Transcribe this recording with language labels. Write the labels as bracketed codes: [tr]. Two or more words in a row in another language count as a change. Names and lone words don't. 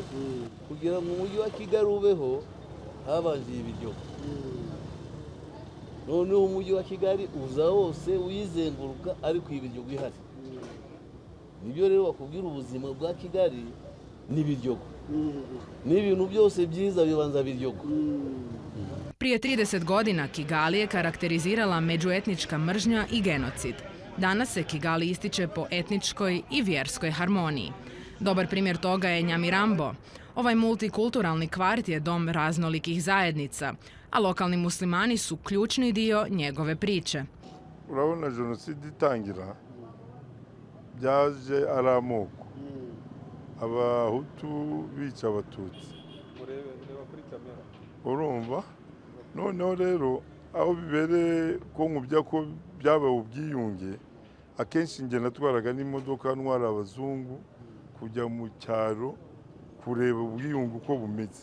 [rw] Kugira ngo umujyi wa Kigali ubeho habanje iyi Biryogo. Noneho umujyi wa Kigali uza wose uyizenguruka ariko iyi Biryogo ihari. Nibyo rero bakubwira ubuzima bwa Kigali ni Biryogo. N'ibintu byose byiza bibanza Biryogo. [bs] Prije 30 godina Kigali je karakterizirala međuetnička mržnja i genocid. Danas se Kigali ističe po etničkoj i vjerskoj harmoniji. Dobar primjer toga je Nyamirambo. Ovaj multikulturalni kvart je dom raznolikih zajednica, a lokalni muslimani su ključni dio njegove priče. [rw] Urabona genocide itangira byaje ari amoko, abahutu bica abatutsi, urumva. Noneho rero aho bibereye ko nkubya ko byabaye ubwiyunge, akenshi njye natwaraga n'imodoka ntwara abazungu kujya mu cyaro kureba ubwiyunge uko bumeze.